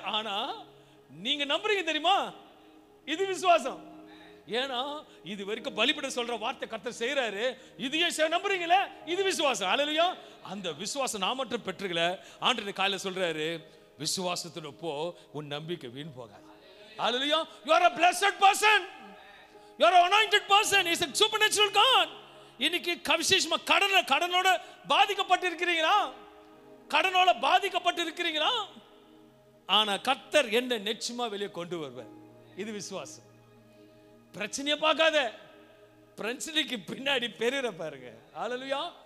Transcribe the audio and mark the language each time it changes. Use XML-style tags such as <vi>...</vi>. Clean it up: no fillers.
<ta>ஆனா நீங்க நம்புறீங்க தெரியுமா? இது விசுவாசம். ஏன்னா இது வரைக்கும் பலிபீட சொல்ற வார்த்தை கர்த்தர் செய்யறாரு, இதையும் நம்புறீங்களே, இது விசுவாசம். அல்லேலூயா. அந்த விசுவாசம் நான் மட்டும் பெற்றுக்கல. ஆண்டவர் காலையில சொல்றாரு, விசுவாசத்தோட போ, உன் நம்பிக்கை வீண் போகாது. அல்லேலூயா.</ta> <en>You are a blessed person. You are an anointed person. He is a supernatural God.</en> <ta>இன்னைக்கு விசேஷமா கடனோட பாதிக்கப்பட்டு இருக்கிறீங்களா? கடனோட பாதிக்கப்பட்டு இருக்கிறீங்களா? ஆனா கர்த்தர் என்ன நிச்சயமா வெளியே கொண்டு வருவார். இது விசுவாசம். பிரச்சனையை பார்க்காத, பிரச்சனைக்கு பின்னாடி பெரிய பாருங்க. அல்லேலூயா.</ta>